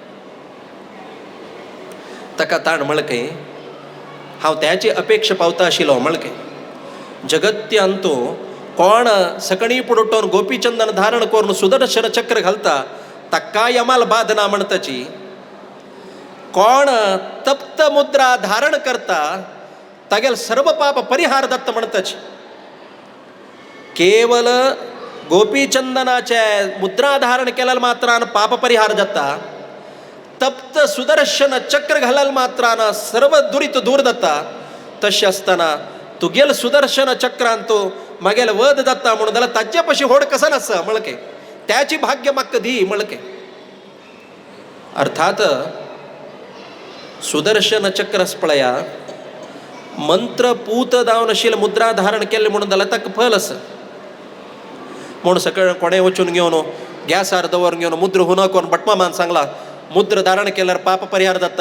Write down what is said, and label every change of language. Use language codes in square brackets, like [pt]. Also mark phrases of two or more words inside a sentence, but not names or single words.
[kok] ताका ताण म्हणकै हांव त्याची अपेक्षा पावता आशिल्लो म्हणकै जगत्य अंतू कोण सकणी पुडोटोन गोपीचंदन धारण करून सुदर्शन चक्र घालता ताका यमाल बाधना म्हणताची कोण तप्त मुद्रा धारण करता तागेल सर्व पाप परिहार दत्त म्हणताची केवल गोपीचंदनाचे मुद्रा धारण केल्याल मात्रान पाप परिहार जाता तप्त सुदर्शन चक्र घालाल मात्रान सर्व दुरित दूर जाता तशें आसतना तुगेल सुदर्शन चक्रान तूं मागेल वध जाता म्हणून जाल्यार ताचे पशी होड कसा नासा म्हणके त्याची भाग्य म्हाका दी म्हणके अर्थात सुदर्शन चक्र पळया मंत्र पूत जावन आशिल्ले मुद्रा धारण केले म्हणून जाल्यार ताका फल आसा म्हूण सकळ कोणें वचून घेवन गॅसार दवरून घेवन मुद्र हुन करून भटमामान सांगला मुद्र धारण केल्यार पाप परिहार जाता